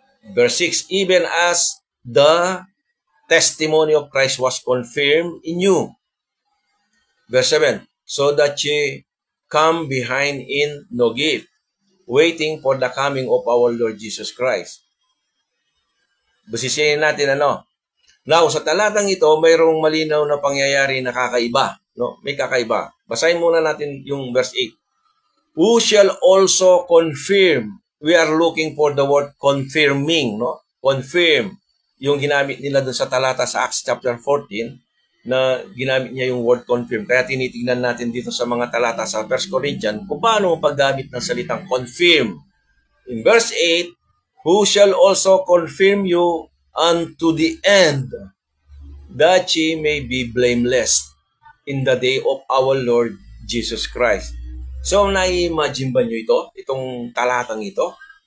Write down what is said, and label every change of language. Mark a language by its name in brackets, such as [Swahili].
[English] Verse 6, even as the testimony of Christ was confirmed in you. Verse 7, so that ye come behind in no gift, waiting for the coming of our Lord Jesus Christ. [Filipino] Basisihin natin ano. Now, sa talatang ito, mayroong malinaw na pangyayari na kakaiba. No? May kakaiba. Basahin muna natin yung verse 8. [English] Who shall also confirm? We are looking for the word confirming. [Filipino] No? Confirm. Yung ginamit nila doon sa talata sa Acts chapter 14, na ginamit niya yung word confirm. Kaya tinitignan natin dito sa mga talata sa 1 Corinthians kung paano ang paggamit ng salitang confirm. [English] In verse 8, who shall also confirm you unto the end, that ye may be blameless in the day of our Lord Jesus Christ. [Filipino] So, na-imagine ba nyo ito? Itong talatang ito?